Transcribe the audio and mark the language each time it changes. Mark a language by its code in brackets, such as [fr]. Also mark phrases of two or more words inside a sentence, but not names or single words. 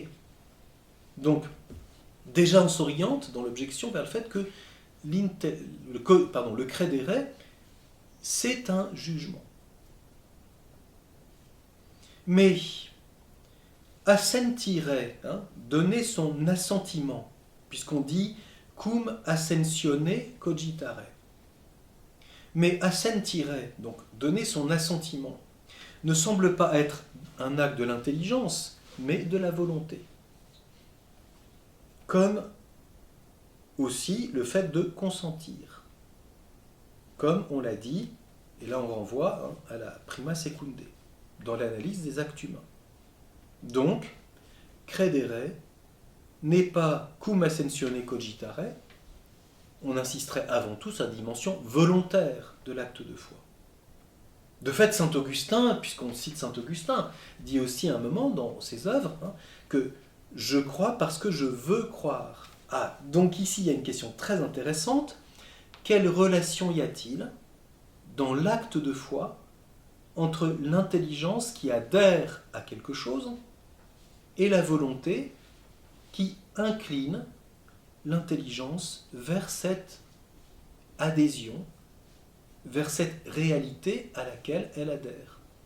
[fr] Donc, déjà on s'oriente dans l'objection vers le fait que le credere, c'est un jugement. Mais assentire, donner son assentiment, puisqu'on dit [la] cum assentione cogitare. [fr] Mais assentire, donc donner son assentiment, ne semble pas être un acte de l'intelligence, mais de la volonté. Comme aussi le fait de consentir. Comme on l'a dit, et là on renvoie à la [la] prima secunde, [fr] dans l'analyse des actes humains. Donc, credere n'est pas [la] cum ascensione cogitare, [fr] on insisterait avant tout sur la dimension volontaire de l'acte de foi. De fait, saint Augustin, puisqu'on cite saint Augustin, dit aussi à un moment dans ses œuvres que je crois parce que je veux croire. Ah, donc ici il y a une question très intéressante. Quelle relation y a-t-il dans l'acte de foi entre l'intelligence qui adhère à quelque chose et la volonté qui incline l'intelligence vers cette adhésion, vers cette réalité à laquelle elle adhère.